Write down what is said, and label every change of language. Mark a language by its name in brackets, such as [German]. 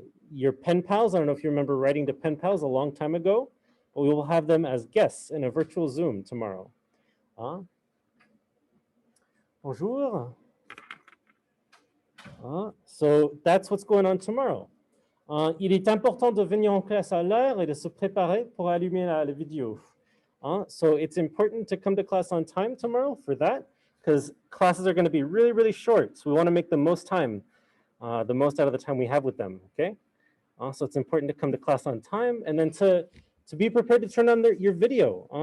[English] Your pen pals, I don't know if you remember writing to pen pals a long time ago, but we will have them as guests in a virtual Zoom tomorrow. [French] Bonjour. [English] So that's what's going on tomorrow. [French] Il est important de venir en classe à l'heure et de se préparer pour allumer la vidéo. [English] So it's important to come to class on time tomorrow for that, because classes are going to be really, really short. So we want to make the most time, the most out of the time we have with them, okay? So it's important to come to class on time, and then to be prepared to turn on your video.